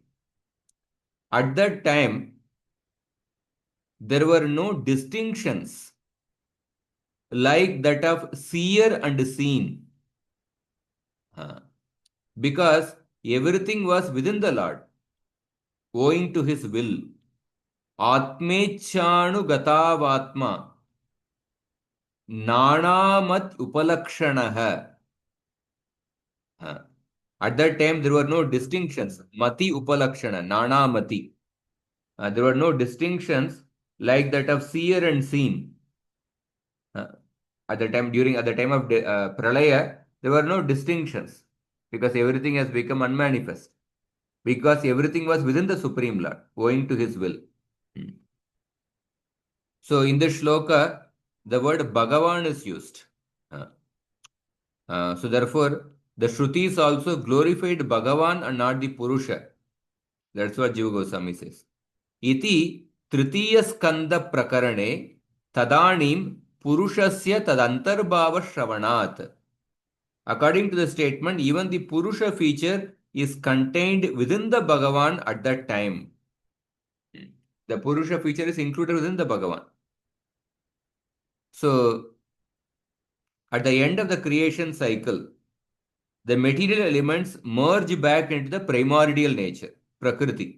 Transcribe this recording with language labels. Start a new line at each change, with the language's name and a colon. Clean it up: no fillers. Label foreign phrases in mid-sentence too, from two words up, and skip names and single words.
English: At that time, there were no distinctions like that of seer and seen. Because everything was within the Lord, owing to his will.
Sanskrit: Atmechanu gatavatma nanamat upalakshanah.
English: At that time, there were no distinctions.
Sanskrit: Mati upalakshana, nana mati.
English: There were no distinctions like that of seer and seen. At the time of pralaya, there were no distinctions because everything has become unmanifest. Because everything was within the Supreme Lord, owing to his will. So in this shloka, the word Bhagavan is used. So therefore, the Shrutis also glorified Bhagavan and not the Purusha. That's what Jiva Goswami says.
Sanskrit: Iti Tritiya Skanda Prakarane Tadanim Purushasya Tadantarbhava Shravanat.
English: According to the statement, even the Purusha feature is contained within the Bhagavan at that time. The Purusha feature is included within the Bhagavan. So, at the end of the creation cycle, the material elements merge back into the primordial nature, Prakriti.